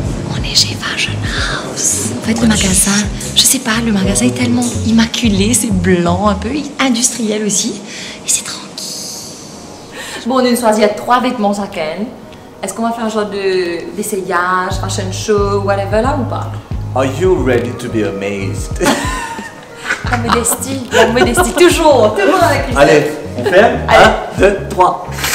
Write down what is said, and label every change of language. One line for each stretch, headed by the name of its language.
French: On est chez Fashion House. En fait, le magasin, je sais pas, le magasin est tellement immaculé, c'est blanc un peu, industriel aussi, et c'est tranquille. Bon, on a choisi 3 vêtements chacun. Est-ce qu'on va faire un genre d'essayage, fashion show, whatever là ou pas?
English: Are you ready to be amazed?
French: La modestie, toujours avec Christophe. Allez, on ferme. Allez. 1, 2, 3.